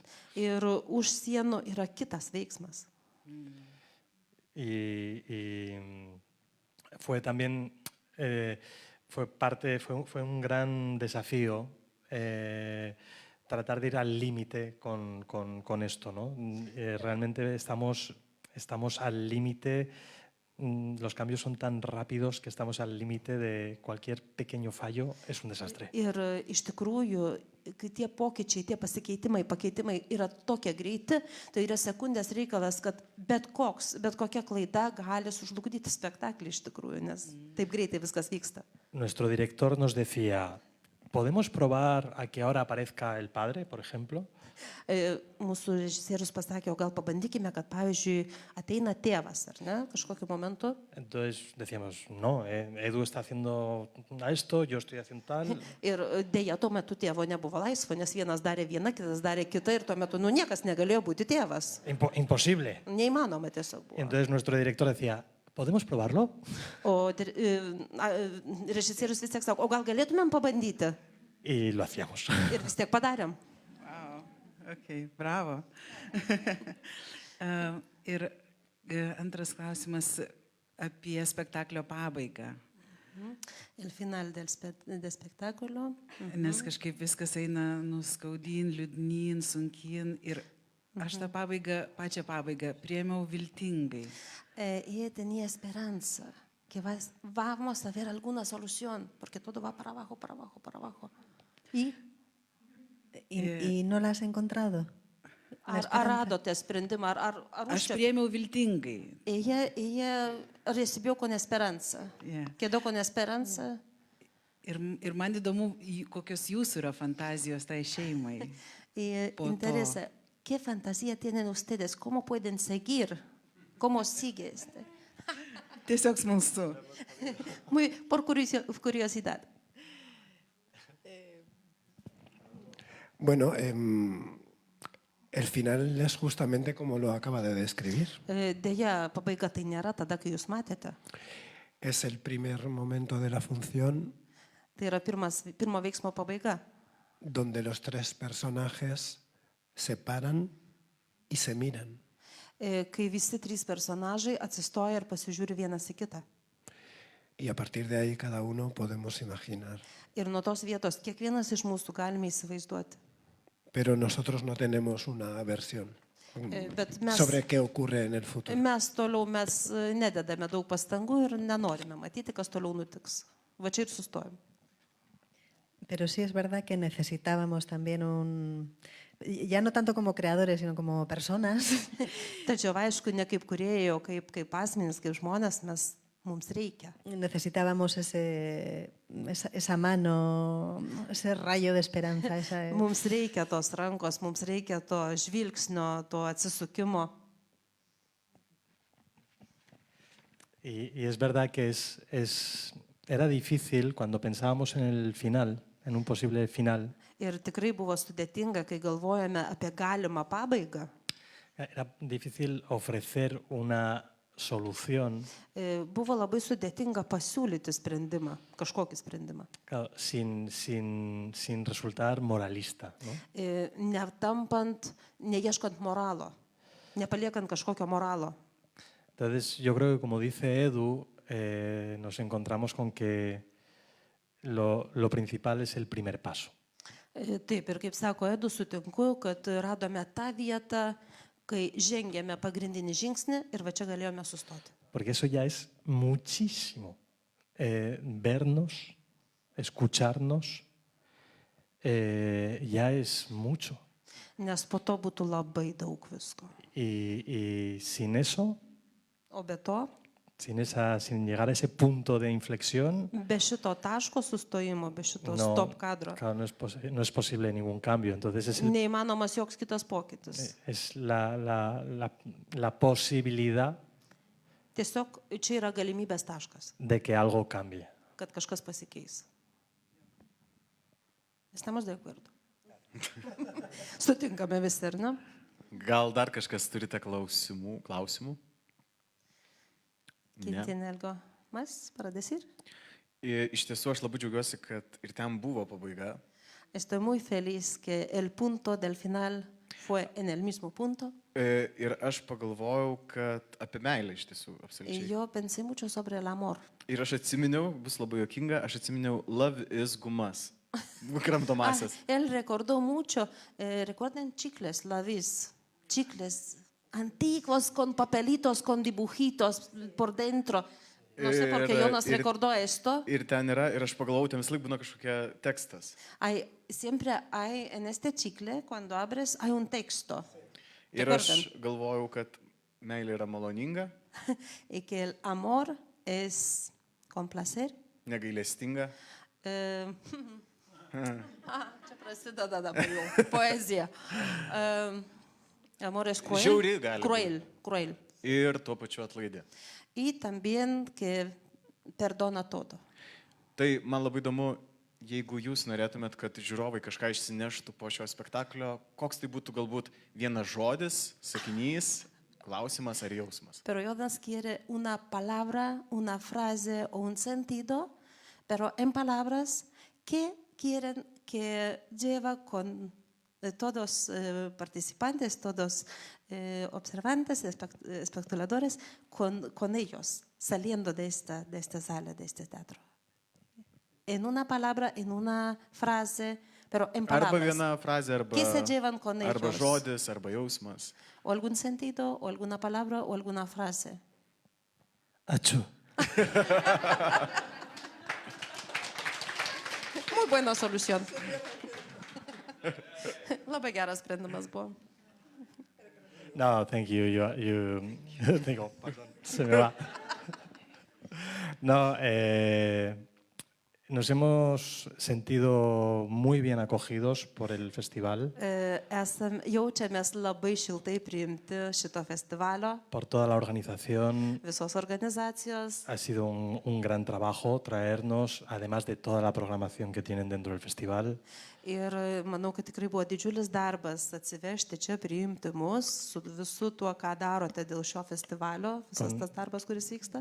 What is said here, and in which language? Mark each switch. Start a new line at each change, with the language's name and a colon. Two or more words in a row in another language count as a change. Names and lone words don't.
Lithuanian: Ir už sienų yra kitas veiksmas.
Spanish: Y fue también, fue un gran desafío tratar de ir al límite con esto, ¿no? Realmente estamos al límite, los cambios son tan rápidos que estamos al límite de cualquier pequeño fallo, es un desastre.
Lithuanian: Ir iš tikrųjų, kai tie pokyčiai, tie pakeitimai yra tokie greiti, tai yra sekundės reikalas, kad bet kokia klaida gali sužlugdyti spektaklį iš tikrųjų, nes taip greitai viskas vyksta.
Spanish: Nuestro director nos decía, ¿podemos probar a que ahora aparezca el padre, por ejemplo?
Lithuanian: Mūsų režisierius pasakė, o gal pabandykime, kad pavyzdžiui ateina tėvas, ar ne, kažkokiu momentu.
Spanish: Entonces decíamos, no, Edu está haciendo esto, yo estoy haciendo tal.
Lithuanian: Ir dėja, tuo metu tėvo nebuvo laisvo, nes vienas darė vieną, kitas darė kitą ir tuo metu niekas negalėjo būti tėvas.
Spanish: Imposible.
Lithuanian: Neįmanoma tiesiog buvo.
Spanish: Entonces nuestro director decía, ¿podemos probarlo?
Lithuanian: O režisierius vis tiek sako, o gal galėtumėm pabandyti?
Spanish: Y lo hacíamos.
Lithuanian: Ir vis tiek padarėm.
English: Okay, bravo.
Lithuanian: Ir antras klausimas apie spektaklio pabaigą.
Spanish: El final del spektaklio.
Lithuanian: Nes kažkaip viskas eina nuskaudyn, liūdnyn, sunkyn. Ir aš tą pačią pabaigą priėmiau viltingai.
Spanish: Ella tenía esperanza que vamos a ver alguna solución, porque todo va para abajo, para abajo, para abajo. ¿Y no la has encontrado?
Lithuanian: Ar radote sprendimą, Aš priėmiau viltingai.
Spanish: Ella recibió con esperanza. Quedó con esperanza.
Lithuanian: Ir man įdomu, kokios jūsų yra fantazijos tai šeimai.
Spanish: Interesa, ¿qué fantasía tienen ustedes? ¿Cómo pueden seguir? ¿Cómo sigue este?
Lithuanian: Tiesiog smalsu.
Spanish: Por curiosidad. Bueno, el final es justamente como lo acaba de describir.
Lithuanian: Deja, pabaiga tai nėra tada, kai jūs matėte.
Spanish: Es el primer momento de la función
Lithuanian: Tai yra pirmo veiksmo pabaiga,
Spanish: donde los 3 personajes se paran y se miran.
Lithuanian: kai visi 3 personažai atsistoja ir pasižiūri vienas į kitą.
Spanish: Y a partir de ahí cada uno podemos imaginar.
Lithuanian: Ir nuo tos vietos kiekvienas iš mūsų galime įsivaizduoti.
Spanish: Pero nosotros no tenemos una versión sobre qué ocurre en el futuro.
Lithuanian: Mes nededame daug pastangų ir nenorime matyti, kas toliau nutiks. Va čia ir sustojom.
Spanish: Pero sí es verdad que necesitábamos también ya no tanto como creadores, sino como personas.
Lithuanian: Tačiau aišku, ne kaip kūrėjai, o kaip asmenys, kaip žmonės, mums reikia.
Spanish: Necesitábamos esa mano, ese rayo de esperanza.
Lithuanian: Mums reikia tos rankos, mums reikia to žvilgsnio, to atsisukimo.
Spanish: Y es verdad que era difícil cuando pensábamos en el final, en un posible final.
Lithuanian: Ir tikrai buvo sudėtinga, kai galvojame apie galimą pabaigą.
Spanish: Era difícil ofrecer una solución,
Lithuanian: buvo labai sudėtinga pasiūlyti sprendimą, kažkokį sprendimą.
Spanish: claro, sin resultar moralista, ¿no?
Lithuanian: Neieškant moralo, nepaliekant kažkokio moralo.
Spanish: Entonces, yo creo que como dice Edu, nos encontramos con que lo principal es el primer paso.
Lithuanian: Taip, ir kaip sako Edu, sutinku, kad radome tą vietą, kai žengėme pagrindinį žingsnį ir va čia galėjome sustoti.
Spanish: Porque eso ya es muchísimo. Vernos, escucharnos, ya es mucho.
Lithuanian: Nes po to būtų labai daug visko.
Spanish: Y sin eso,
Lithuanian: O be to,
Spanish: sin llegar a ese punto de inflexión,
Lithuanian: be šito taško sustojimo, be šito
Spanish: no,
Lithuanian: stop kadro,
Spanish: claro, no es posible ningún cambio. Entonces
Lithuanian: neįmanomas joks kitas pokytis.
Spanish: es la posibilidad
Lithuanian: Tiesiog čia yra galimybės taškas,
Spanish: de que algo cambie.
Lithuanian: kad kažkas pasikeis.
Spanish: Estamos de acuerdo.
Lithuanian: Sutinkame visi, ar ne? Gal dar kažkas turite klausimų?
Spanish: Quintinelgo, más para decir?
Lithuanian: Iš tiesų, aš labai džiaugiuosi, kad ir ten buvo pabaiga.
Spanish: Estoy muy feliz que el punto del final fue en el mismo punto.
Lithuanian: Ir aš pagalvojau, kad apie meilę iš tiesų,
Spanish: Y
Lithuanian: absoliučiai.
Spanish: yo pensé mucho sobre el amor.
Lithuanian: Ir aš atsiminiau, bus labai juokinga, aš atsiminiau
English: Love is
Lithuanian: gumas. Kramtomasias.
Spanish: Él recordó mucho, recuerden chicles, lavis, chicles antiguos con papelitos, con dibujitos por dentro. No sé por qué Jonas recordó esto.
Lithuanian: Ir ten yra, ir aš pagalvojau, ten vis laik būna kažkokia tekstas.
Spanish: Siempre hay en este chicle, cuando abres, hay un texto.
Lithuanian: Ir aš galvojau, kad meilė yra maloninga,
Spanish: Y que el amor es con placer.
Lithuanian: negailestinga. Čia prasideda dabar jau poezija.
Spanish: Amor es
Lithuanian: Žiauri gali
Spanish: cruel, cruel.
Lithuanian: Ir tuo pačiu atlaidė.
Spanish: Y también que perdona todo.
Lithuanian: Tai man labai įdomu, jeigu jūs norėtumėt, kad žiūrovai kažką išsineštų po šio spektaklio, koks tai būtų galbūt vienas žodis, sakinys, klausimas ar jausmas.
Spanish: Pero Jonas quiere una palabra, una frase o un sentido, pero en palabras que quieren que lleva con todos participantes, todos observantes, espectadores, con ellos, saliendo de esta sala, de este teatro. En una palabra, en una frase, pero en palabras.
Lithuanian: Arba viena frazė, arba,
Spanish: ¿Qué se llevan con ellos?
Lithuanian: arba žodis, arba jausmas.
Spanish: O algún sentido, o alguna palabra, o alguna frase.
Lithuanian: Achu.
Spanish: Muy buena solución.
Lithuanian: Labai geras sprendimas buvo.
English: No, thank you.
Spanish: Digo, perdón, se me va. No, nos hemos sentido muy bien acogidos por el festival,
Lithuanian: Jaučiamės labai šiltai priimti šito festivalio,
Spanish: por toda la organización.
Lithuanian: visos organizacijos.
Spanish: Ha sido un gran trabajo traernos, además de toda la programación que tienen dentro del festival,
Lithuanian: Ir manau, kad tikrai buvo didžiulis darbas atsivežti čia, priimti mus su visu tuo, ką darote dėl šio festivalio, visas tas darbas, kuris vyksta.